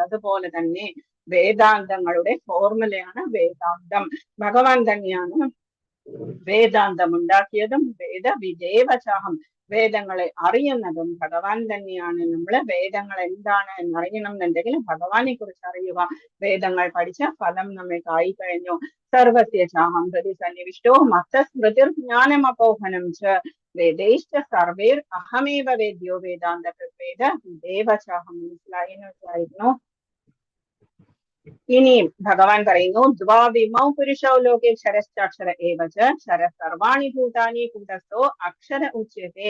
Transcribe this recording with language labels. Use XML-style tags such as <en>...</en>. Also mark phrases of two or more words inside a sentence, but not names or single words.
<ml>അതുപോലെ തന്നെ വേദാന്തങ്ങളുടെ ഫോർമുലയാണ് വേദാന്തം. ഭഗവാൻ തന്നെയാണ് വേദാന്തം ഉണ്ടാക്കിയതും വിദേവചാഹം, വേദങ്ങളെ അറിയുന്നതും ഭഗവാൻ തന്നെയാണ്. നമ്മൾ വേദങ്ങൾ എന്താണ് എന്നറിയണം എന്നുണ്ടെങ്കിൽ ഭഗവാനെ കുറിച്ച് അറിയുക. വേദങ്ങൾ പഠിച്ച ഫലം നമ്മൾക്കായി കഴിഞ്ഞു.</ml> <sa>सर्वस्य चाहं हृदि सन्निविष्टो मत्तस्मृतिर् ज्ञानं अपोहनं च वेदैश्च सर्वैर् अहमेव वेद्यो वेदान्तकृत्वेद विदेव चाहं.</sa> <ml>മനസ്സിലായി എന്ന് വിചാരിക്കുന്നു. ഇനിയും ഭഗവാൻ പറയുന്നു,</ml> <sa>द्वाविमौ पुरुषो लोके क्षरश्चाक्षर एवच क्षर सर्वाणि भूतानि कूटस्थो अक्षर उच्यत्ते.</sa>